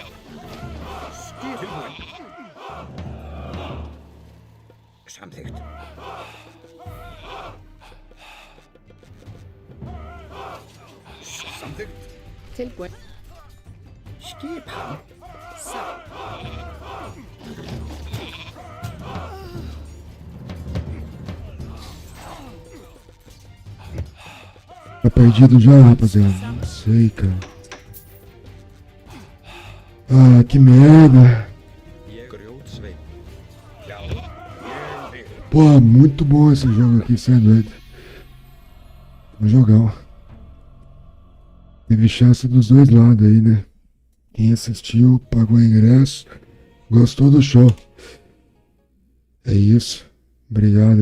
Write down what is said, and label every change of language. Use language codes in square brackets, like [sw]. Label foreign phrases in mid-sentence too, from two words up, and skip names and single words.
[is] Skip. Tilbúin. Samþykkt. Samþykkt. Tilbúin. skipan. [pt] Tá perdido já, rapaziada? Não sei, cara. Ah, que merda. [is] Grjótsveinn. Já, ég vil. [pt] Pô, muito bom esse jogo aqui, sem doido. Um jogão. Teve chance dos dois lados aí, né? Quem assistiu, pagou ingresso, gostou do show. É isso. Obrigado.